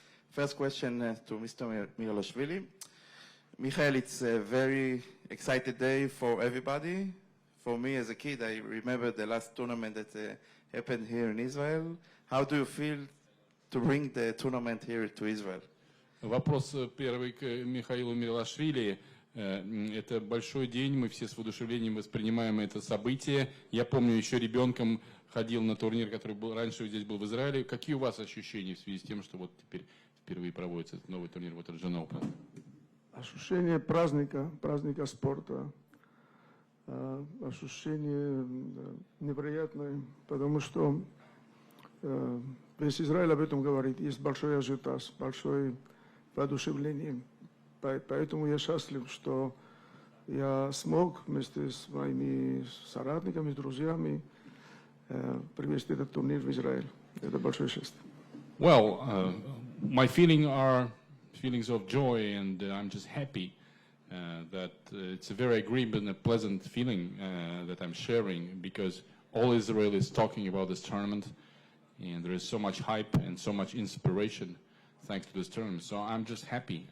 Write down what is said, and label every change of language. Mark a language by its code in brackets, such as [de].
[en] First question to Mr. Mirilashvili. Michael, it's a very exciting day for everybody. For me as a kid, I remember the last tournament that happened here in Israel. How do you feel to bring the tournament here to Israel? [ru] Вопрос первый к Михаилу Мирилашвили. Это большой день, мы все с воодушевлением воспринимаем это событие. Я помню, еще ребенком ходил на турнир, который был раньше здесь был в Израиле. Какие у вас ощущения в связи с тем, что вот теперь впервые проводится этот новый турнир Watergen Open? Ощущение праздника спорта. Ощущение невероятное, потому что весь Израиль об этом говорит. Есть большой ажиотаж, большое воодушевление. Поэтому я счастлив, что я смог вместе с моими соратниками, друзьями привести этот турнир в Израиль. Это большое счастье. [en] Well, my feelings are feelings of joy, and I'm just happy that it's a very agreeable and a pleasant feeling that I'm sharing, because all Israel is talking about this tournament, and there is so much hype and so much inspiration thanks to this tournament. So I'm just happy.